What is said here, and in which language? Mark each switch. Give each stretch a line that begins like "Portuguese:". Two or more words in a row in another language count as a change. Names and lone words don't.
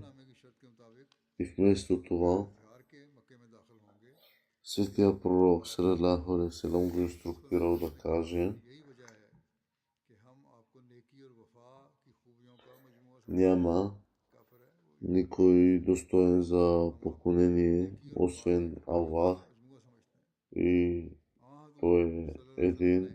Bulgarian: И вместо това светия пророк
Arabic: صلى الله عليه وسلم
Bulgarian: го инструктирал да каже: няма никой достоен за поклонение, освен Аллах, и Той е един.